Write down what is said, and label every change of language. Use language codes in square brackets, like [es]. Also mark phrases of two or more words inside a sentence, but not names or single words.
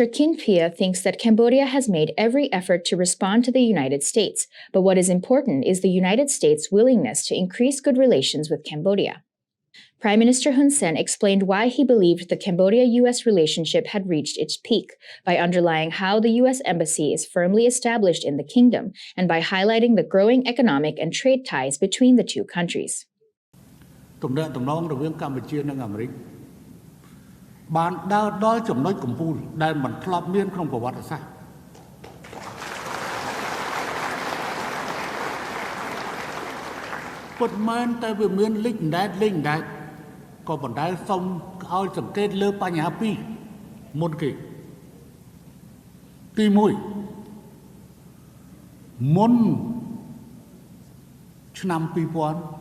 [en] Kin Pia thinks that Cambodia has made every effort to respond to the United States, but what is important is the United States' willingness to increase good relations with Cambodia. Prime Minister Hun Sen explained why he believed the Cambodia-US relationship had reached its peak by underlying how the U.S. Embassy is firmly established in the kingdom and by highlighting the growing economic and trade ties between the two countries. [km] ទំនាក់ទំនងរវាងកម្ពុជានិងអាមេរិកបានដើរដល់ចំណុចកំពូលដែលមិនធ្លាប់មានក្នុងប្រវត្តិសាស្ត្រពុតមែនតែវាមានលេចដែតក៏បណ្ដែលសូមឲ្យសង្កេតលើបញ្ហាពីរមុនគេទី1មុនឆ្នាំ2000